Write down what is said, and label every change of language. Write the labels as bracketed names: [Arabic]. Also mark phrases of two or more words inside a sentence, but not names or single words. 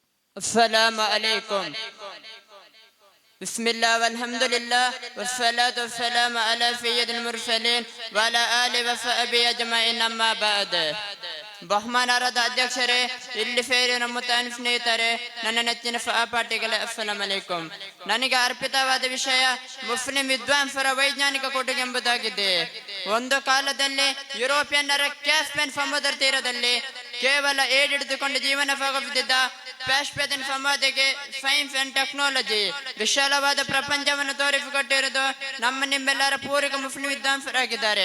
[Arabic] السلام عليكم. بسم الله والحمد لله والصلاة والسلام على سيد المرسلين وعلى آله وصحبه أجمعين أما بعد. [Kannada] ಬಹುಮಾನರಾದ ಅಧ್ಯಕ್ಷರೇ, ಇಲ್ಲಿ ಸೇರಿ ನಮ್ಮ ಸ್ನೇಹಿತರೆ, ನನ್ನ ನೆಚ್ಚಿನ ಸಹಪಾಠಿಗಳೇ, [Arabic] السلام عليكم. [Kannada] ನನಗೆ ಅರ್ಪಿತವಾದ ವಿಷಯ ಮುಸ್ಲಿಂ ವಿದ್ವಾಂಸರ ವೈಜ್ಞಾನಿಕ ಕೊಡುಗೆ ಎಂಬುದಾಗಿದೆ. ಒಂದು ಕಾಲದಲ್ಲಿ ಯುರೋಪಿಯನ್ನರ ಕ್ಯಾಸ್ಪಿಯನ್ ಸಮುದ್ರ ತೀರದಲ್ಲಿ ಕೇವಲ ಏಡಿಡಿದುಕೊಂಡು ಜೀವನ ಸಾಗಿಸುತ್ತಿದ್ದ ಪಾಶ್ಚಾತ್ಯ ಸಮಾಜಕ್ಕೆ [English] science and technology [Kannada] ವಿಶಾಲವಾದ ಪ್ರಪಂಚವನ್ನು ತೋರಿಸಿಕೊಟ್ಟಿರುವುದು ನಮ್ಮ ನಿಮ್ಮೆಲ್ಲರ ಪೂರ್ವಿಕ ಮುಸ್ಲಿಂ ವಿದ್ವಾಂಸರಾಗಿದ್ದಾರೆ.